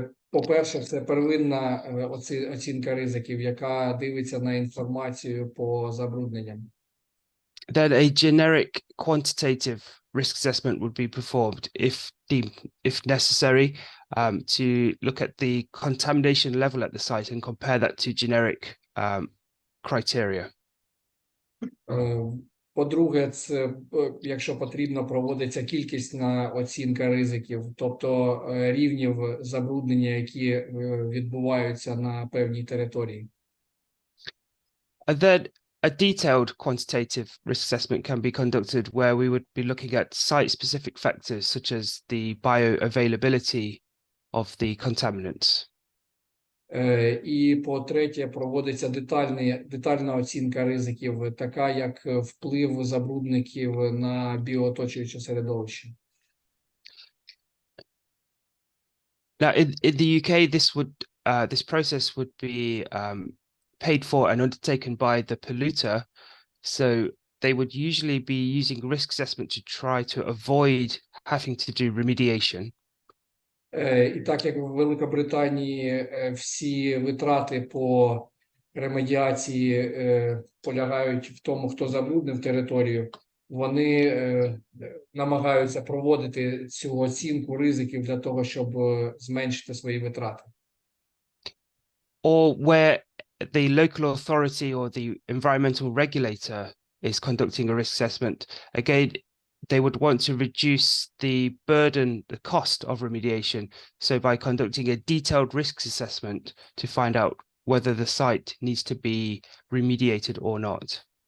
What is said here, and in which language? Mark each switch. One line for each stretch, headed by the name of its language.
Ukrainian: По-перше, це первинна оцінка ризиків, яка дивиться на інформацію по забрудненням.
English: Then a generic quantitative risk assessment would be performed if necessary, to look at the contamination level at the site and compare that to generic criteria.
Ukrainian: По-друге, це, якщо потрібно, проводиться кількісна оцінка ризиків, тобто рівнів забруднення, які відбуваються на певній території.
English: And then a detailed quantitative risk assessment can be conducted where we would be looking at site-specific factors such as the bioavailability of the contaminants.
Ukrainian: І по-третє, проводиться детальна оцінка ризиків, така як вплив забрудників на біооточуюче середовище.
English: Now, in the UK, this process would be paid for and undertaken by the polluter, so they would usually be using risk assessment to try to avoid having to do remediation.
Ukrainian: І так як в Великобританії всі витрати по ремедіації полягають в тому, хто забруднив територію, вони намагаються проводити цю оцінку ризиків для того, щоб зменшити свої витрати.
English: Or where the local authority or the environmental regulator is conducting a risk assessment, again, they would want to reduce the burden, the cost of remediation. So by conducting a detailed risks assessment to find out whether the site needs to be remediated or not.